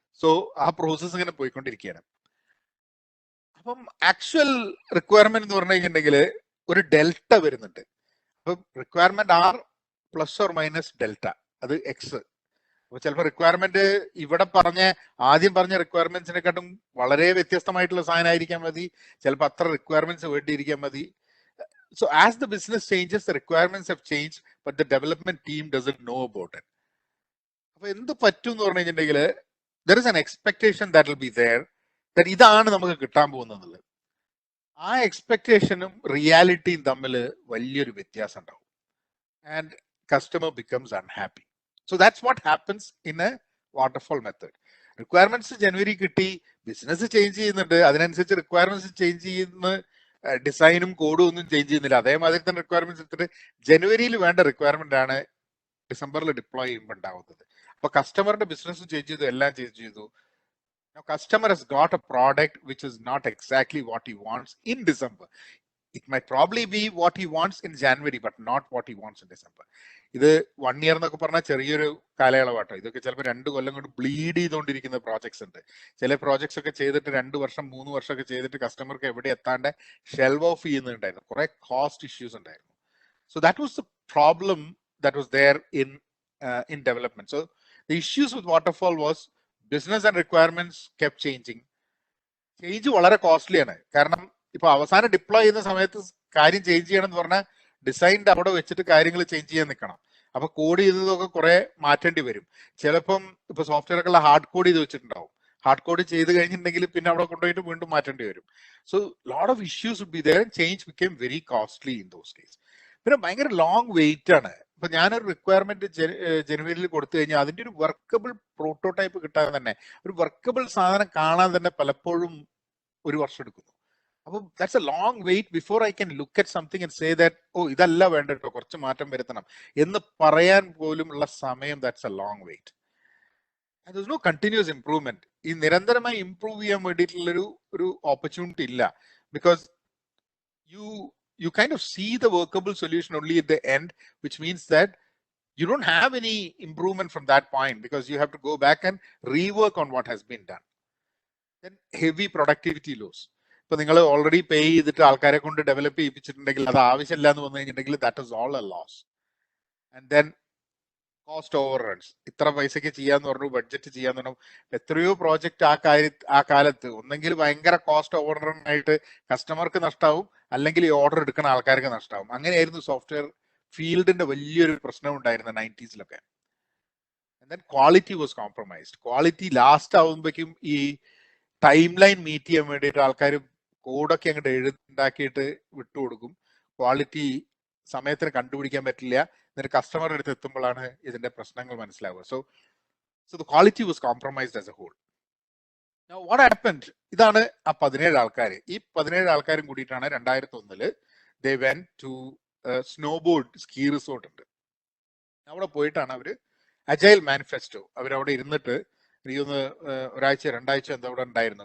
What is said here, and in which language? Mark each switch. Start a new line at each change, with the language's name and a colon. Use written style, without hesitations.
Malayalam: So ആ process ഇങ്ങനെ പോയിക്കൊണ്ടിരിക്കുകയാണ്. അപ്പം ആക്ച്വൽ റിക്വയർമെന്റ് എന്ന് പറഞ്ഞു കഴിഞ്ഞിട്ടുണ്ടെങ്കിൽ ഒരു ഡെൽറ്റ വരുന്നുണ്ട്. അപ്പം requirement plus or minus delta, അത് എക്സ്. അപ്പൊ ചിലപ്പോൾ റിക്വയർമെന്റ് ഇവിടെ ആദ്യം പറഞ്ഞ റിക്വയർമെന്റ്സിനെക്കാട്ടും വളരെ വ്യത്യസ്തമായിട്ടുള്ള സാധനമായിരിക്കാൻ മതി, ചിലപ്പോൾ അത്ര റിക്വയർമെന്റ്സ് വേണ്ടിയിരിക്കാൻ മതി.
English: So as the business changes, the requirements have changed, but the development team doesn't know about it.
Malayalam: അപ്പൊ എന്ത് പറ്റും എന്ന് പറഞ്ഞു കഴിഞ്ഞിട്ടുണ്ടെങ്കിൽ
English: there is an expectation that will be there that
Malayalam: ഇതാണ് നമുക്ക് കിട്ടാൻ പോകുന്നത്. ആ എക്സ്പെക്ടേഷനും റിയാലിറ്റിയും തമ്മിൽ വലിയൊരു വ്യത്യാസം ഉണ്ടാവും.
English: And customer becomes unhappy. So that's what happens in a waterfall method.
Malayalam: Requirements ജനുവരി കിട്ടി, ബിസിനസ് ചേഞ്ച് ചെയ്യുന്നുണ്ട്, അതിനനുസരിച്ച് റിക്വയർമെന്റ്സ് ചേഞ്ച് ചെയ്യുന്ന, ഡിസൈനും കോഡും ഒന്നും ചേഞ്ച് ചെയ്യുന്നില്ല, അതേമാതിരി തന്നെ റിക്വയർമെന്റ്സ് എടുത്തിട്ട് ജനുവരിയിൽ വേണ്ട റിക്വയർമെന്റ് ആണ് ഡിസംബറിൽ ഡിപ്ലോയ് ചെയ്യുമ്പോൾ ഉണ്ടാവുന്നത്. അപ്പൊ കസ്റ്റമറിന്റെ ബിസിനസ്സും ചേഞ്ച് ചെയ്തു, എല്ലാം ചേഞ്ച് ചെയ്തു.
English: Now customer has got a product which is not exactly what he wants in December. It might probably be what he wants in January, but not what he wants in December.
Malayalam: ഇത് 1 year എന്നൊക്കെ പറഞ്ഞാൽ ചെറിയൊരു കാലയളവാട്ടോ. ഇതൊക്കെ ചിലപ്പോൾ 2 കൊല്ലം കൊണ്ട് bleed ചെയ്തുകൊണ്ടിരിക്കുന്ന projects ഉണ്ട്. ചില പ്രോജക്ട്സ് ഒക്കെ ചെയ്തിട്ട് 2 വർഷം 3 വർഷമൊക്കെ ചെയ്തിട്ട് കസ്റ്റമർക്ക് എവിടെ എത്താണ്ട് ഷെൽവ് ഓഫ് ചെയ്യുന്നുണ്ടായിരുന്നു, കുറെ കോസ്റ്റ് ഇഷ്യൂസ് ഉണ്ടായിരുന്നു.
English: So that was the problem that was there in development. So the issues with waterfall was business and requirements kept changing.
Malayalam: Change വളരെ കോസ്റ്റ്ലി ആണ്. കാരണം ഇപ്പൊ അവസാനം ഡിപ്ലോയ് ചെയ്യുന്ന സമയത്ത് കാര്യം ചേഞ്ച് ചെയ്യണം എന്ന് പറഞ്ഞാൽ ഡിസൈൻഡ് അവിടെ വെച്ചിട്ട് കാര്യങ്ങൾ ചേഞ്ച് ചെയ്യാൻ നിൽക്കണം. അപ്പൊ കോഡ് ചെയ്തതൊക്കെ കുറെ മാറ്റേണ്ടി വരും. ചിലപ്പം ഇപ്പൊ സോഫ്റ്റ്വെയർ ഒക്കെ ഹാർഡ് കോഡ് ചെയ്ത് വെച്ചിട്ടുണ്ടാവും, ഹാർഡ് കോഡ് ചെയ്ത് കഴിഞ്ഞിട്ടുണ്ടെങ്കിൽ പിന്നെ അവിടെ കൊണ്ടുപോയിട്ട് വീണ്ടും മാറ്റേണ്ടി വരും.
English: So lot of issues would be there and change became very costly in those days.
Malayalam: പിന്നെ ഭയങ്കര ലോങ് വെയിറ്റ് ആണ്. ഇപ്പൊ ഞാനൊരു റിക്വയർമെന്റ് ജനുവരിയിൽ കൊടുത്തു കഴിഞ്ഞാൽ അതിന്റെ ഒരു വർക്കബിൾ പ്രോട്ടോടൈപ്പ് കിട്ടാൻ തന്നെ, ഒരു വർക്കബിൾ സാധനം കാണാൻ തന്നെ പലപ്പോഴും 1 വർഷം എടുക്കുന്നു.
English: അപ്പോൾ that's a long wait before I can look at something and say that
Malayalam: ഓ ഇതല്ല വേണ്ട കേട്ടോ, കുറച്ച് മാറ്റം വരുത്തണം എന്ന് പറയാൻ പോലുമുള്ള സമയം,
English: That's a long wait. There is no continuous improvement.
Malayalam: ഈ നിരന്തരമായി ഇംപ്രൂവ് ചെയ്യാൻ വേണ്ടിയിട്ടുള്ള ഒരു ഓപ്പർച്യൂണിറ്റി ഇല്ല.
English: Because you kind of see the workable solution only at the end, which means that you don't have any improvement from that point because you have to go back and rework on what has been done. Then heavy productivity loss.
Malayalam: ഇപ്പൊ നിങ്ങൾ already pay ചെയ്തിട്ട് ആൾക്കാരെ കൊണ്ട് develop ചെയ്യിപ്പിച്ചിട്ടുണ്ടെങ്കിൽ അത് ആവശ്യമില്ല എന്ന് വന്നു കഴിഞ്ഞിട്ടുണ്ടെങ്കിൽ
English: That is all a loss. And then cost overruns.
Malayalam: ഇത്ര പൈസക്ക് ചെയ്യാന്ന് പറഞ്ഞു, ബഡ്ജറ്റ് ചെയ്യാന്ന് പറഞ്ഞു. എത്രയോ പ്രോജക്റ്റ് ആ കാലത്ത് ഒന്നെങ്കിൽ ഭയങ്കര കോസ്റ്റ് ഓവർ റൺ ആയിട്ട് കസ്റ്റമർക്ക് നഷ്ടാവും, അല്ലെങ്കിൽ ഈ ഓർഡർ എടുക്കുന്ന ആൾക്കാർക്ക് നഷ്ടാവും. അങ്ങനെയായിരുന്നു സോഫ്റ്റ്വെയർ ഫീൽഡിന്റെ വലിയൊരു പ്രശ്നം ഉണ്ടായിരുന്ന 90s.
English: And then quality was compromised.
Malayalam: Quality last ആവുമ്പോഴേക്കും ഈ ടൈം ലൈൻ മീറ്റ് ചെയ്യാൻ വേണ്ടിയിട്ട് ആൾക്കാർ കോഡൊക്കെ അങ്ങോട്ട് ഉണ്ടാക്കിയിട്ട് വിട്ടുകൊടുക്കും. ക്വാളിറ്റി സമയത്തിന് കണ്ടുപിടിക്കാൻ പറ്റില്ല. എന്നിട്ട് കസ്റ്റമറുടെ അടുത്ത് എത്തുമ്പോഴാണ് ഇതിന്റെ പ്രശ്നങ്ങൾ മനസ്സിലാവുക.
English: So the quality was compromised as a whole. Now what happened?
Malayalam: ഇതാണ് ആ 17 ആൾക്കാർ. ഈ 17 ആൾക്കാരും കൂടിയിട്ടാണ് 2001
English: they went to snowboard ski resort
Malayalam: ഉണ്ട്. അവിടെ പോയിട്ടാണ് അവര് അജൈൽ മാനിഫെസ്റ്റോ അവരവിടെ ഇരുന്നിട്ട് എനിക്കൊന്ന് ഒരാഴ്ച 2 ആഴ്ച എന്താ അവിടെ ഉണ്ടായിരുന്നു.